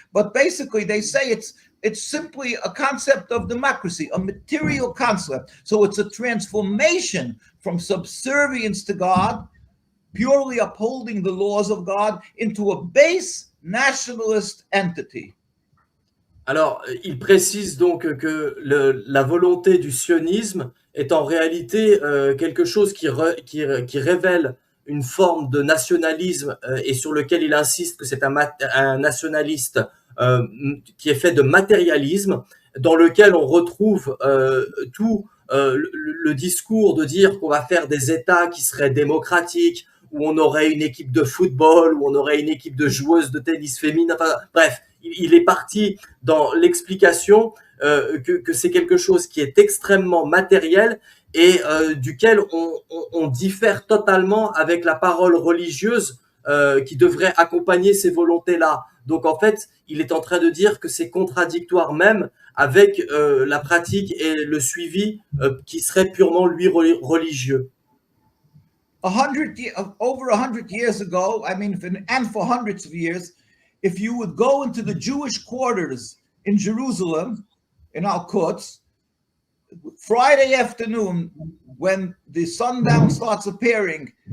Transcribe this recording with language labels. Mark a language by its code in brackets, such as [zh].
[en] But basically they say it's simply a concept of democracy, a material concept. So it's a transformation from subservience to God, purely upholding the laws of God, into a base nationalist entity. [fr] Alors, il précise donc que la volonté du sionisme est en réalité quelque chose qui révèle une forme de nationalisme et sur lequel il insiste que c'est un nationaliste qui est fait de matérialisme, dans lequel on retrouve tout le discours de dire qu'on va faire des États qui seraient démocratiques, où on aurait une équipe de football, où on aurait une équipe de joueuses de tennis féminin. Enfin, bref, il est parti dans l'explication que c'est quelque chose qui est extrêmement matériel et duquel on diffère totalement avec la parole religieuse qui devrait accompagner ces volontés-là. Donc en fait, il est en train de dire que c'est contradictoire même avec la pratique et le suivi qui serait purement lui religieux. [en] Over 100 years ago, I mean, and for hundreds of years, if you would go into the Jewish quarters in Jerusalem, in Al-Quds, Friday afternoon, when the sundown starts appearing,